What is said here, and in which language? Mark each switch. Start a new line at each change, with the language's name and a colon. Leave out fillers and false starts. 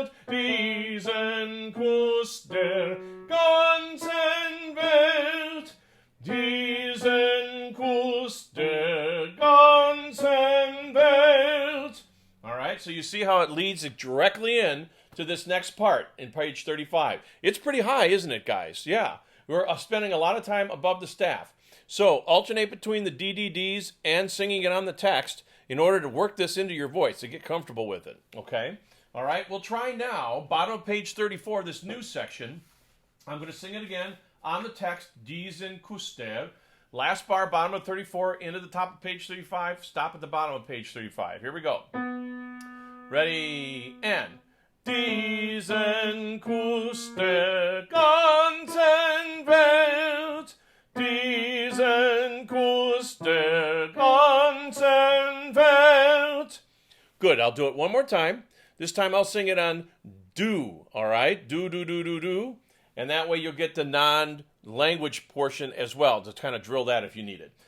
German: Diesen Kuss der ganzen Welt. Diesen Kuss der ganzen Welt.
English: All right, so you see how it leads directly in to this next part in page 35. It's pretty high, isn't it, guys? Yeah. We're spending a lot of time above the staff. So alternate between the DDDs and singing it on the text in order to work this into your voice to get comfortable with it, okay? All right, we'll try now, bottom of page 34, this new section. I'm going to sing it again on the text,
German: diesen Kuss der.
English: Last bar, bottom of 34, into the top of page 35, stop at the bottom of page 35. Here we go. Ready, and
German: diesen Kuss der ganzen Welt, diesen Kuss der ganzen Welt.
English: Good, I'll do it one more time. This time I'll sing it on do, all right? Do, do, do, do, do. And that way you'll get the non-language portion as well, to kind of drill that if you need it.